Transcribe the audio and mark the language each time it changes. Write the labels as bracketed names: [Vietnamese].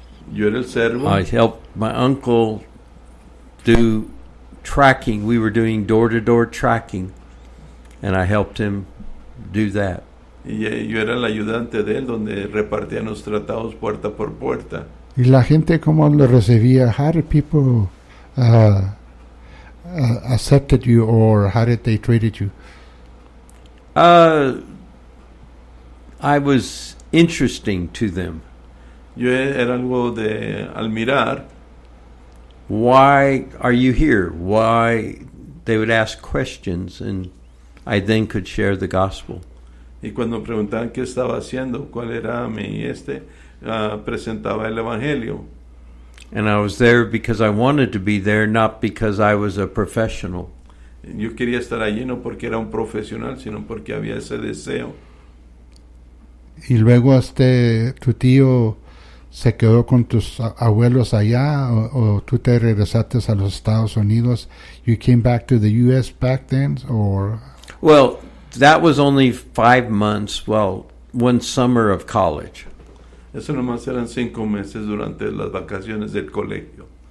[Spanish] Yo era el servo. [English] I helped my uncle do tracking. We were doing door-to-door tracking. And I helped him do that. [Spanish] Y yo era el ayudante de él, donde repartían los tratados puerta por puerta. ¿Y la gente cómo lo recibía? [English] How did people accepted you, or how did they treated you? I was interesting to them. [Spanish] Yo era algo de admirar. [English] Why are you here? Why? They would ask questions, and I then could share the gospel. [Spanish] Y cuando preguntaban qué estaba haciendo, cuál era mi este, presentaba el evangelio. [English] And I was there because I wanted to be there, not because I was a professional. [Spanish] Yo quería estar allí no porque era un profesional, sino porque había ese deseo. Y luego tu tío se quedó con tus abuelos allá, o tú te regresaste a los Estados Unidos. [English] You came back to the U.S. back then, or? Well, that was only 5 months, well, 1 summer of college. [Spanish] Eso nomás eran 5 meses durante las vacaciones del colegio.